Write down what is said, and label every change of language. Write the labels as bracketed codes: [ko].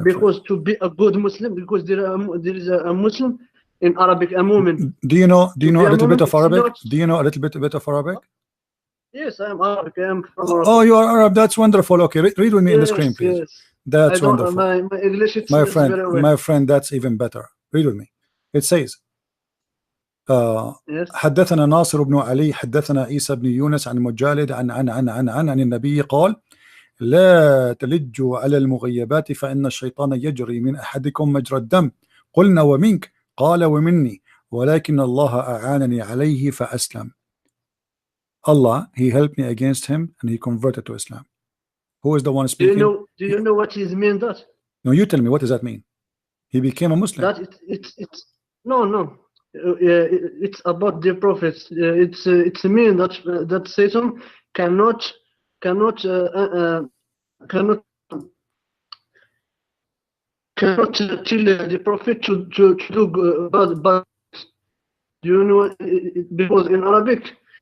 [en] because to be a good Muslim, because there is a Muslim in Arabic, a mu'min. Do you know a little bit of Arabic? Do you know a little bit of Arabic? Yes, I am Arabic. I am from Arabic. Oh, you are Arab. That's wonderful. Okay, read with me in the screen, please. Yes. That's wonderful. My English is my friend, very well. my friend, that's even better. Read with me. It says [ar] حدثنا ناصر بن علي حدثنا عيسى بن يونس عن مجالد عن النبي قال لا تلجوا على المغيبات فإن الشيطان يجري من أحدكم مجرى الدم قلنا ومنك قال ومني ولكن الله أعانني عليه فأسلم. [en] Allah, he helped me against him and he converted to Islam. Who is the one speaking? Do you know what is mean that? No, you tell me, what does that mean? He became a Muslim. That it's no. It's about the prophets. It's mean that Satan cannot tell the prophet to do bad. Do you know? Because in Arabic